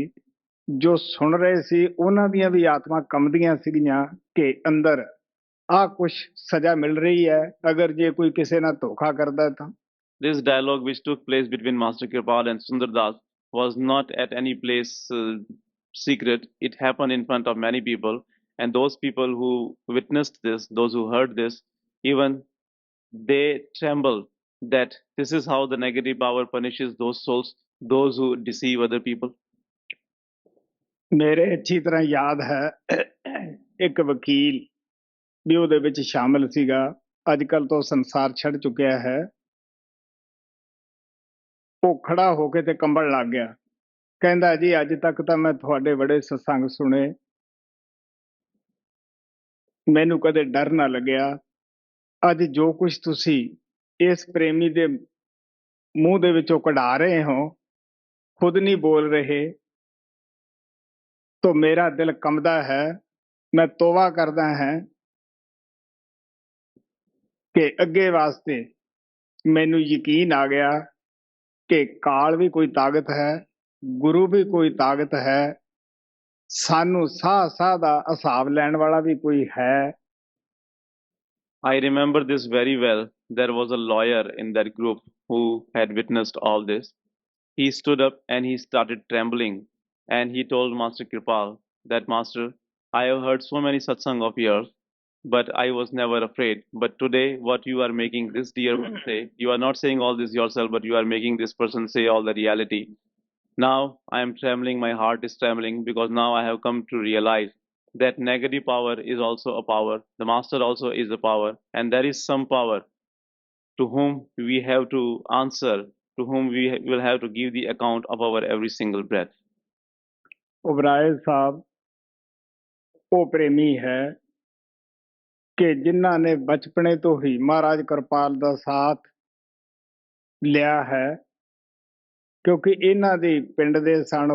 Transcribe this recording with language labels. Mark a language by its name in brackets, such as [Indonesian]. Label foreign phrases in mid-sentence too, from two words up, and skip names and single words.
[Punjabi] ਜੋ ਸੁਣ ਰਹੇ ਸੀ ਉਹਨਾਂ ਦੀਆਂ ਵੀ ਆਤਮਾ ਕੰਬਦੀਆਂ ਸੀਗੀਆਂ ਕਿ ਅੰਦਰ ਆਹ ਕੁਛ ਸਜ਼ਾ ਮਿਲ ਰਹੀ ਹੈ ਅਗਰ ਜੇ ਕੋਈ ਕਿਸੇ ਨਾਲ ਧੋਖਾ ਕਰਦਾ ਤਾਂ। [English] This dialogue, which took place between Master Kirpal and Sundardas, was not at any place secret. It happened in front of many people, and those people who witnessed this, those who heard this, even they tremble that this is how the negative power punishes those souls, those who deceive other people. [Punjabi] ਮੇਰੇ ਅੱਛੀ ਤਰ੍ਹਾਂ ਯਾਦ ਹੈ ਇੱਕ ਵਕੀਲ ਵੀ ਉਹਦੇ ਵਿੱਚ ਸ਼ਾਮਲ ਸੀਗਾ। ਅੱਜ ਕੱਲ ਤੋਂ ਸੰਸਾਰ ਛੱਡ ਚੁੱਕਿਆ ਹੈ। ਉਹ ਖੜਾ ਹੋ ਕੇ ਤੇ ਕੰਬਣ ਲੱਗ ਗਿਆ। ਕਹਿੰਦਾ ਜੀ ਅੱਜ ਤੱਕ ਤਾਂ ਮੈਂ ਤੁਹਾਡੇ ਬੜੇ ਸਤਸੰਗ ਸੁਣੇ, ਮੈਨੂੰ ਕਦੇ ਡਰ ਨਾ ਲੱਗਿਆ। ਅੱਜ ਜੋ ਕੁਝ ਤੁਸੀਂ ਇਸ ਪ੍ਰੇਮੀ ਦੇ ਮੂੰਹ ਦੇ ਵਿੱਚੋਂ ਕਢਾ ਰਹੇ ਹੋ, ਖੁਦ ਨਹੀਂ ਬੋਲ ਰਹੇ, ਤੋ ਮੇਰਾ ਦਿਲ ਕੰਬਦਾ ਹੈ। ਮੈਂ ਤੌਬਾ ਕਰਦਾ ਹੈ ਕਿ ਅਗੇ ਵਾਸਤੇ ਮੈਨੂ ਯਕੀਨ ਆ ਗਿਆ ਕਿ ਕਾਲ ਭੀ ਕੋਈ ਤਾਕਤ ਹੈ, ਗੁਰੂ ਭੀ ਕੋਈ ਤਾਕਤ ਹੈ, ਸਾਨੂ ਸਾਹ ਸਾਹ ਦਾ ਹਿਸਾਬ ਲੈਣ ਵਾਲਾ ਭੀ ਕੋਈ ਹੈ। [English] I remember this very well. There was a lawyer in that group who had witnessed all this. He stood up and he started trembling, and he told Master Kripal that, Master, I have heard so many satsang of yours, but I was never afraid. But today, what you are making this dear one say, you are not saying all this yourself, but you are making this person say all the reality. Now I am trembling, my heart is trembling, because now I have come to realize that negative power is also a power. The Master also is a power, and there is some power to whom we have to answer, to whom we will have to give the account of our every single breath. [Punjabi] ਉਬਰਾਏ ਸਾਹਿਬ ਉਹ ਪ੍ਰੇਮੀ ਹੈ ਕਿ ਜਿਨ੍ਹਾਂ ਨੇ ਬਚਪਨੇ ਤੋਂ ਹੀ ਮਹਾਰਾਜ ਕਿਰਪਾਲ ਦਾ ਸਾਥ ਲਿਆ ਹੈ, ਕਿਉਂਕਿ ਇਹਨਾਂ ਦੇ ਪਿੰਡ ਦੇ ਸਨ।